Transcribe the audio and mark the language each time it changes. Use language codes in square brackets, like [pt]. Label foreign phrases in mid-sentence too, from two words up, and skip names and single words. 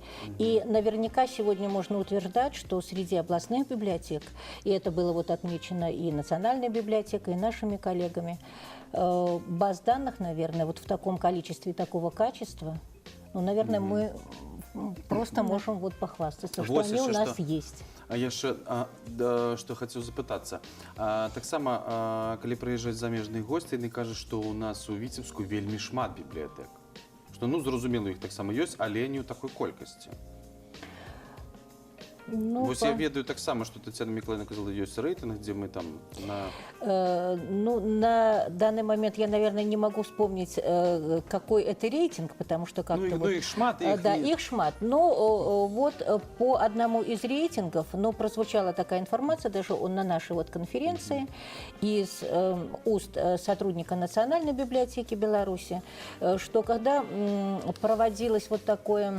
[ru] И наверняка сегодня можно утверждать, что среди областных библиотек, и это было вот отмечено и Национальной библиотекой, и нашими коллегами, баз данных, наверное, вот в таком количестве, такого качества, ну, наверное, мы просто можем вот похвастаться, что они у нас есть. [be] А я ще што хацеў запытацца. Таксама, калі прыязджаюць замежныя госці, яны кажуць, што ў нас у Віцебску вельмі шмат бібліятэк. Што, ну, зразумела, іх таксама ёсць, але не ў такой колькасці. Ну, вось я ведаю таксама, што Тацяна Миколаевна казала, ёсць рэйтынг, дзе мы там на... [ru] Ну, на данный момент я, наверное, не могу вспомнить, какой это рейтинг, потому что как-то... [be] Ну, их шмат. Да, их шмат. [ru] Но вот по одному из рейтингов, но прозвучала такая информация даже на нашей вот конференции из уст сотрудника Национальной библиотеки Беларуси, что когда проводилось вот такое...